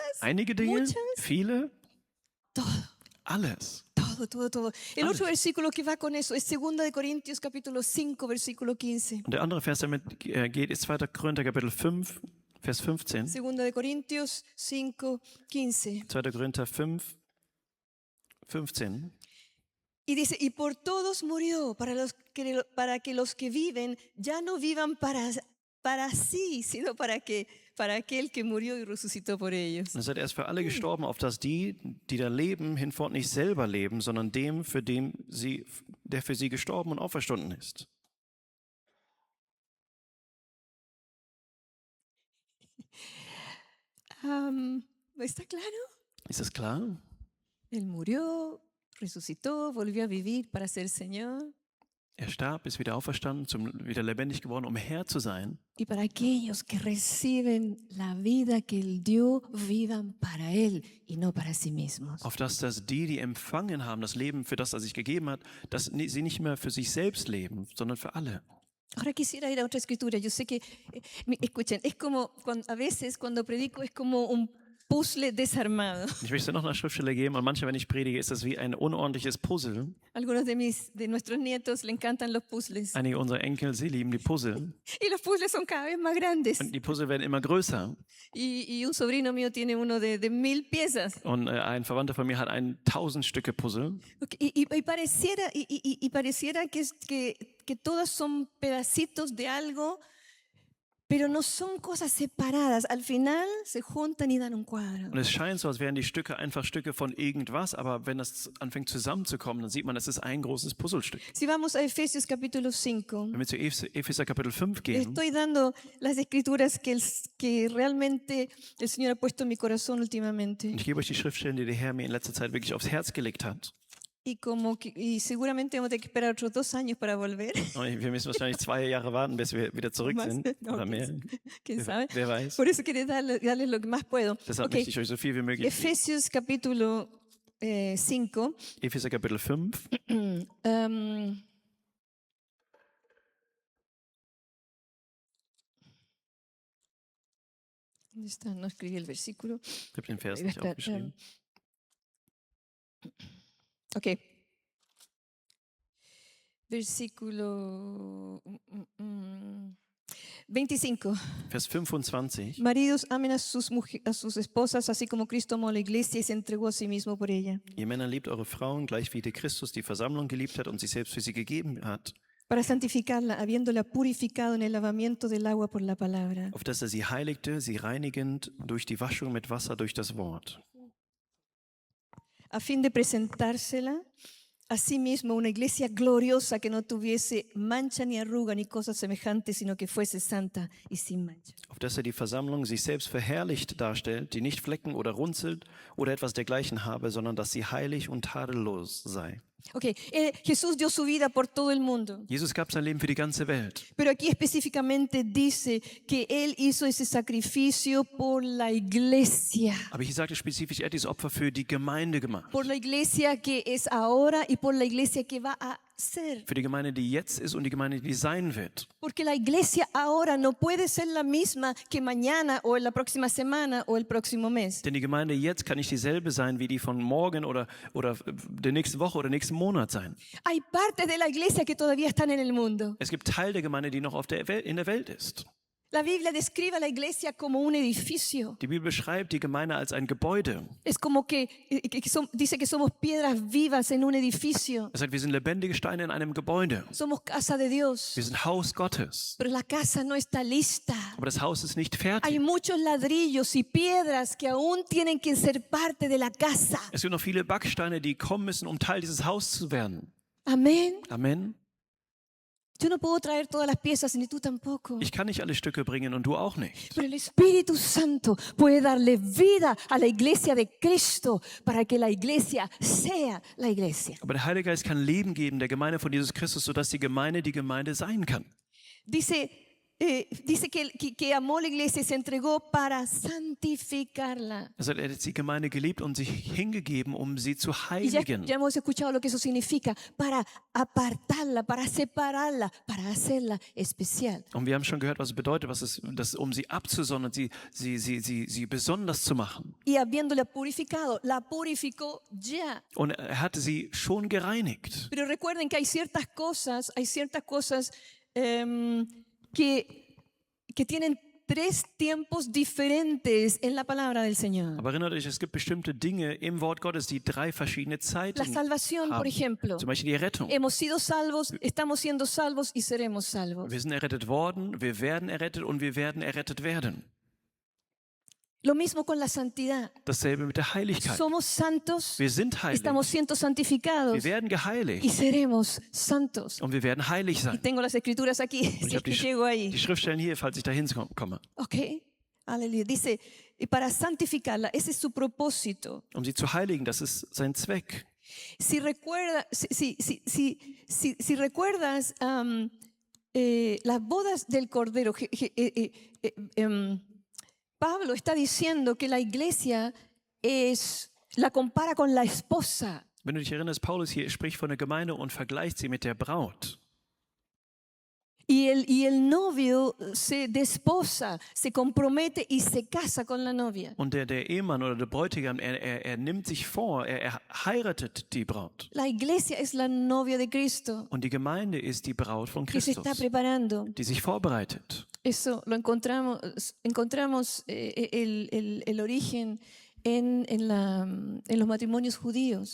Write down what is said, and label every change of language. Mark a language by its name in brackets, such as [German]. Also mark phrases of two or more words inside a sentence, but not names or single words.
[German] Einige Dinge? [Spanish] Muchas? [German] Viele? [Spanish] Todo. [German] Alles. [Spanish] Todo. El otro versículo que va con eso es 2 de Corintios capítulo 5, versículo 15. [German] Und der andere Vers, der damit geht, ist 2. Korinther Kapitel 5, Vers 15. [Spanish] 2 de Corintios 5, 15. [German] 2. Korinther 5, 15. [Spanish] Y dice, y por todos murió, para que los que viven ya no vivan para sí, sino para aquel que murió y resucitó por ellos. [German] Und er sagt, er ist für alle gestorben, auf dass die, die da leben, hinfort nicht selber leben, sondern dem, der für sie gestorben und auferstanden ist. [Spanish] ¿Está claro? [German] Ist das klar? [Spanish] Él murió, resucitó, volvió a vivir para ser Señor. [German] Er starb, ist wieder auferstanden, wieder lebendig geworden, um Herr zu sein. [Spanish] Y para aquellos que reciben la vida que Él dio, vivan para Él y no para sí mismos. [German] Auf dass die empfangen haben, das Leben, für das er sich gegeben hat, dass sie nicht mehr für sich selbst leben, sondern für alle. [Spanish] Ahora quisiera ir a otra escritura. Yo sé que, escuchen, es como a veces cuando predico es como un puzzle desarmado. [German] Ich möchte noch eine Schriftstelle geben und manchmal, wenn ich predige, ist das wie ein unordentliches Puzzle. [Spanish] Algunos de nuestros nietos le encantan los puzzles. [German] Einige unserer Enkel, sie lieben die Puzzle. [Spanish] Y los puzzles son cada vez más grandes. [German] Und die Puzzle werden immer größer. [Spanish] Y un sobrino mío tiene uno de 1000 piezas. [German] Und ein Verwandter von mir hat ein 1000 Stücke Puzzle. [Spanish] Okay, y pareciera que todas son pedacitos de algo, pero no son cosas separadas. Al final se juntan y dan un cuadro. [German] Und es scheint so, als wären die Stücke einfach Stücke von irgendwas, aber wenn das anfängt zusammenzukommen, dann sieht man, das ist ein großes Puzzlestück. [Spanish] Si vamos a Efesios capítulo 5, [German] Wenn wir zu Epheser Kapitel 5 gehen, [Spanish] estoy dando las escrituras que realmente el Señor ha puesto en mi corazón últimamente. [German] und ich gebe euch die Schriftstellen, die der Herr mir in letzter Zeit wirklich aufs Herz gelegt hat. [Spanish] Y seguramente vamos a tener que esperar otros 2 años para volver. [German] Und wir müssen wahrscheinlich 2 Jahre warten, bis wir wieder zurück [Spanish] Más, [German] sind. [Spanish] no, [German] Oder mehr. [Spanish] ¿Quién sabe? [German] Wer weiß. [Spanish] Por eso quería darles lo que más puedo. [German] Deshalb Okay. möchte ich euch so viel wie möglich. [Spanish] Efesios capítulo 5. [German] Epheser Kapitel 5. [Spanish] ¿Dónde está? No escribí el versículo. [German] Ich habe den Vers [Spanish] Ahí va a [German] nicht [Spanish] estar, [German] aufgeschrieben. [Spanish] Ok. Versículo 25. [German] Vers 25. [Spanish] Maridos, amen a sus esposas, así como Cristo amó a la iglesia y se entregó a sí mismo por ella, [German] Ihr Männer liebt eure Frauen, gleich wie der Christus die Versammlung geliebt hat und sich selbst für sie gegeben hat, [Spanish] para santificarla, habiéndola purificado en el lavamiento del agua por la palabra, [German] auf dass er sie heiligte, sie reinigend durch die Waschung mit Wasser durch das Wort, [Spanish] a fin de presentársela a sí mismo una iglesia gloriosa que no tuviese mancha ni arruga ni cosas semejantes, sino que fuese santa y sin mancha. [German] auf dass er die Versammlung sich selbst verherrlicht darstellt, die nicht flecken oder runzelt oder etwas dergleichen habe, sondern dass sie heilig und tadellos sei. [Spanish] Okay, Jesús dio su vida por todo el mundo, [German] Jesus gab sein Leben für die ganze Welt. [Spanish] pero aquí específicamente dice que Él hizo ese sacrificio por la iglesia. [German] Aber hier sagt er spezifisch, er hat dieses Opfer für die Gemeinde gemacht. [Spanish] Por la iglesia que es ahora y por la iglesia que va a ser. [German] Für die Gemeinde, die jetzt ist und die Gemeinde, die sein wird. [Spanish] Porque la iglesia ahora no puede ser la misma que mañana o en la próxima semana o el próximo mes. [German] Denn die Gemeinde jetzt kann nicht dieselbe sein wie die von morgen oder der nächsten Woche oder nächsten Monat sein. [Spanish] Hay partes de la iglesia que todavía están en el mundo. [German] Es gibt Teil der Gemeinde, die noch in der Welt ist. [Spanish] La Biblia describe a la iglesia como un edificio. [German] Die Bibel beschreibt die Gemeinde als ein Gebäude. [Spanish] Es como dice que somos piedras vivas en un edificio. [German] Er sagt, wir sind lebendige Steine in einem Gebäude. [Spanish] Somos casa de Dios. [German] Wir sind Haus Gottes. [Spanish] Pero la casa no está lista. [German] Aber das Haus ist nicht [Spanish] Hay [German] fertig. [Spanish] muchos ladrillos y piedras que aún tienen que ser parte de la casa. [German] Es gibt noch viele Backsteine, die kommen müssen, um Teil dieses Hauses zu werden. [Spanish] Amén. [German] Amen. [Spanish] Yo no puedo traer todas las piezas, ni tú tampoco. [German] Ich kann nicht alle Stücke bringen und du auch nicht. [Spanish] Pero el Espíritu Santo puede darle vida a la iglesia de Cristo para que la iglesia sea la iglesia. [German] Aber der Heilige Geist kann Leben geben der Gemeinde von Jesus Christus, sodass die Gemeinde sein kann. [Spanish] Dice que amó la iglesia y se entregó para santificarla. [German] Er sagt, er hat die Gemeinde geliebt und sich hingegeben, um sie zu [Spanish] Y ya [German] heiligen. [Spanish] hemos escuchado lo que eso significa, para apartarla, para separarla, para hacerla especial. [German] Und wir haben schon gehört, was es bedeutet, um sie abzusondern, sie besonders zu machen. [Spanish] Y habiéndola purificado, la purificó ya. [German] Und er hatte sie schon gereinigt. [Spanish] Pero recuerden que hay ciertas cosas que tienen tres tiempos diferentes en la palabra del Señor. [German] Aber erinnert euch, es gibt bestimmte Dinge im Wort Gottes, die 3 verschiedene [Spanish] La [German] Zeiten [Spanish] salvación, por [German] haben. [Spanish] ejemplo. [German] Zum Beispiel die Rettung. [Spanish] Hemos sido salvos, estamos siendo salvos y seremos salvos. [German] Wir sind errettet worden, wir werden errettet und wir werden errettet werden. [Spanish] Lo mismo con la santidad. [German] Dasselbe mit der Heiligkeit. [Spanish] Somos santos, [German] Wir sind heilig. [Spanish] estamos siendo santificados [German] Wir werden [Spanish] y [German] geheiligt [Spanish] seremos santos. [German] und wir werden heilig [Spanish] Y [German] sein. [Spanish] tengo las escrituras aquí, [German] Und [Spanish] si [German] ich [Spanish] es [German] habe [Spanish] que llego ahí. [German] die Schriftstellen hier, falls ich dahin komme. [Spanish] Ok, aleluya. Dice, y para santificarla, ese es su propósito. [German] Um sie zu heiligen, das ist sein Zweck. [Spanish] Si recuerdas las bodas del Cordero, Pablo está diciendo que la iglesia la compara con la esposa. [German] Wenn du dich erinnerst, Paulus hier spricht von der Gemeinde und vergleicht sie mit der Braut. [Spanish] Y el novio se desposa, se compromete y se casa con la novia. [German] Und der Ehemann oder der Bräutigam, er nimmt sich vor, er heiratet die Braut. [Spanish] La iglesia es la novia de Cristo [German] Und die Gemeinde ist die Braut von [Spanish] que se está [German] Christus, [Spanish] preparando. [German] die sich vorbereitet. [Spanish] Eso lo encontramos el origen en los matrimonios judíos.